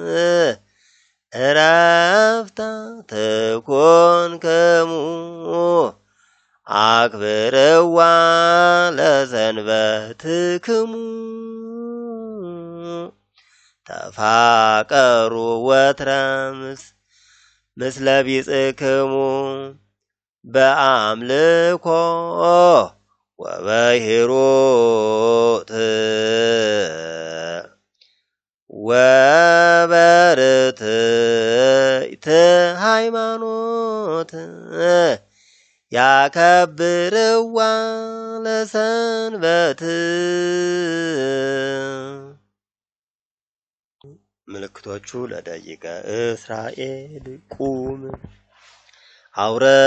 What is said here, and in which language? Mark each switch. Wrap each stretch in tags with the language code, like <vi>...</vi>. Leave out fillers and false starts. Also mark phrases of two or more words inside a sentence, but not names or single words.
<gez>ዕረፍተ ትኩንክሙ አክብርዋ ለሰንበትክሙ ተፋቀሩ ወትረ ምስለ ቢጽክሙ በአምልኮ ወበሂሩት ወበርትዕት ሃይማኖት ያከብርዋ ለሰንበት። ምልክቶቹ ለደቂቀ እስራኤል ቁም አውረ</gez>